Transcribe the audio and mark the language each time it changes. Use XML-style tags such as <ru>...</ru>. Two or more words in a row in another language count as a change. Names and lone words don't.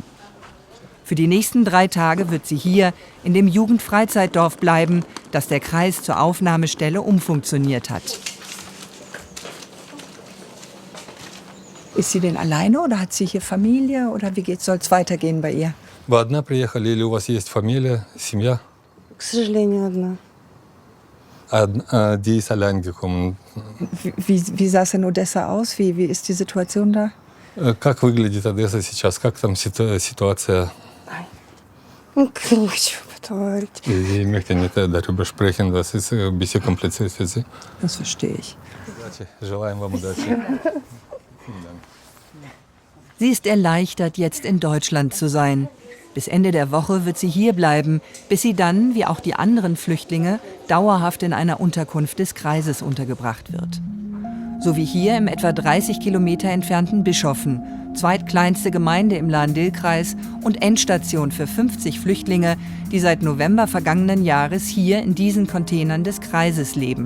<de>Für die nächsten 3 Tage wird sie hier in dem Jugendfreizeitdorf bleiben, das der Kreis zur Aufnahmestelle umfunktioniert hat. Ist sie denn alleine oder hat sie hier Familie oder soll es weitergehen bei ihr?</de> <ru>Вы одна приехали или у вас есть фамилия, семья? К сожалению, одна.</ru> <de>Die ist allein gekommen. Wie sah es in Odessa aus? Wie ist die Situation da?</de> <ru>Как выглядит Одесса сейчас? Как там ситуация?</ru> <de>Ich möchte nicht darüber sprechen, das ist ein bisschen kompliziert für Sie. Das verstehe ich.</de> <ru>Желаем вам удачи.</ru> <de>Sie ist erleichtert, jetzt in Deutschland zu sein. Bis Ende der Woche wird sie hier bleiben, bis sie dann, wie auch die anderen Flüchtlinge, dauerhaft in einer Unterkunft des Kreises untergebracht wird. So wie hier im etwa 30 Kilometer entfernten Bischofen, zweitkleinste Gemeinde im Lahn-Dill-Kreis und Endstation für 50 Flüchtlinge, die seit November vergangenen Jahres hier in diesen Containern des Kreises leben.</de>